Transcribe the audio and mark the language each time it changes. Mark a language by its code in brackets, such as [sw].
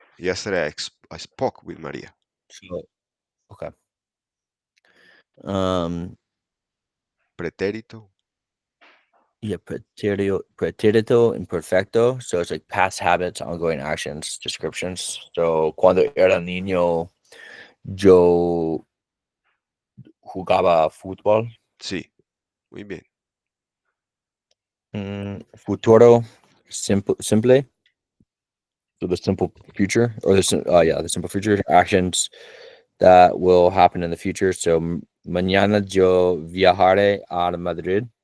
[en] Yesterday I spoke with Maria. So, okay. Um, [es] Pretérito. [en] yeah, [es] pretérito imperfecto. [en] So it's like past habits, ongoing actions, descriptions. So [es] cuando era niño, yo jugaba fútbol. Sí, muy bien. Futuro, simple. [en] So the simple future, or the simple future actions that will happen in the future. So [es] mañana yo viajaré a Madrid.